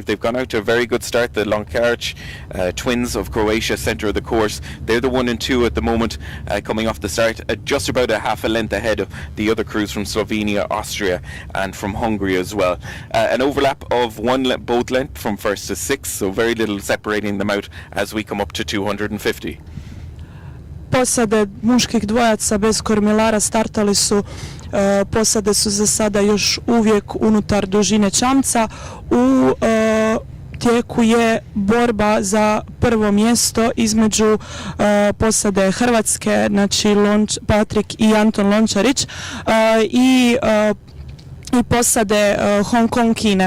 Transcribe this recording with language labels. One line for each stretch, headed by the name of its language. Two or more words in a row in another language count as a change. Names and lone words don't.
English: They've gone out to a very good start. The Lonkarich twins of Croatia, centre of the course. They're the 1 and 2 at the moment, coming off the start, just about a half a length ahead of the other crews from Slovenia, Austria and from Hungary as well. An overlap of 1 boat length from 1st to 6th, so very little separating them out as we come up to 250.
Croatian: Posade muških dvojaca bez kormilara startali su, posade su za sada još uvijek unutar dužine čamca. U tijeku je borba za prvo mjesto između posade Hrvatske, znači Patrik i Anton Lončarić, i posade Hong Kong Kine.